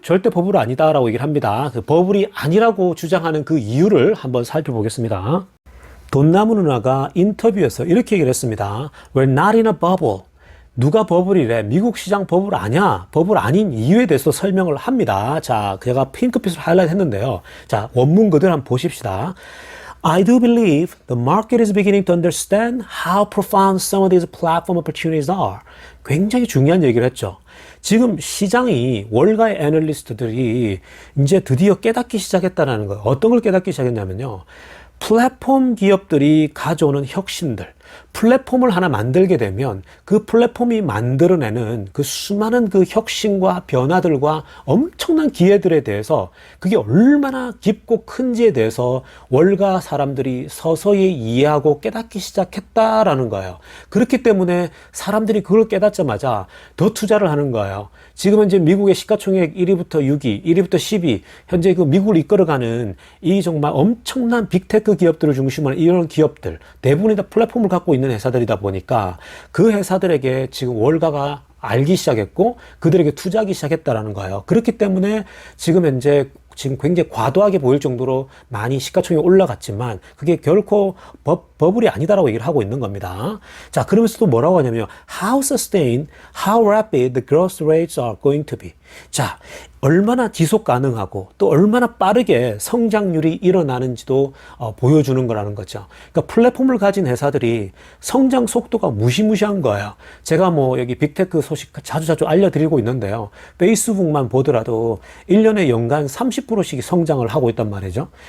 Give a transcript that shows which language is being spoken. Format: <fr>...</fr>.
<ko>절대 버블 아니다라고 얘기를 합니다. 그 버블이 아니라고 주장하는 그 이유를 한번 살펴보겠습니다. 돈나무 누나가 인터뷰에서 이렇게 얘기를 했습니다.</ko> <en>We're not in a bubble.</en> <ko>누가 버블이래? 미국 시장 버블 아니야. 버블 아닌 이유에 대해서 설명을 합니다. 자, 제가 핑크빛으로 하이라이트 했는데요. 자, 원문 그대로 한번 보십시다.</ko> <en>I do believe the market is beginning to understand how profound some of these platform opportunities are.</en> <ko>굉장히 중요한 얘기를 했죠. 지금 시장이 월가의 애널리스트들이 이제 드디어 깨닫기 시작했다는 거예요. 어떤 걸 깨닫기 시작했냐면요. 플랫폼 기업들이 가져오는 혁신들, 플랫폼을 하나 만들게 되면 그 플랫폼이 만들어내는 그 수많은 그 혁신과 변화들과 엄청난 기회들에 대해서 그게 얼마나 깊고 큰지에 대해서 월가 사람들이 서서히 이해하고 깨닫기 시작했다라는 거예요. 그렇기 때문에 사람들이 그걸 깨닫자마자 더 투자를 하는 거예요. 지금 현재 미국의 시가총액 1위부터 6위, 1위부터 10위, 현재 그 미국을 이끌어가는 이 정말 엄청난 빅테크 기업들을 중심으로 이런 기업들, 대부분이 다 플랫폼을 갖고 있는 회사들이다 보니까 그 회사들에게 지금 월가가 알기 시작했고 그들에게 투자하기 시작했다라는 거예요. 그렇기 때문에 지금 현재 굉장히 과도하게 보일 정도로 많이 시가총액이 올라갔지만 그게 결코 버블이 아니다라고 얘기를 하고 있는 겁니다. 자, 그러면서 또 뭐라고 하냐면요.</ko> <en>How sustained, how rapid the growth rates are going to be.</en> <ko>자, 얼마나 지속 가능하고 또 얼마나 빠르게 성장률이 일어나는지도 보여주는 거라는 거죠. 그러니까 플랫폼을 가진 회사들이 성장 속도가 무시무시한 거예요. 제가 뭐 여기 빅테크 소식 자주 알려드리고 있는데요. 페이스북만 보더라도 1년에 연간 30%씩 성장을 하고 있단 말이죠.</ko>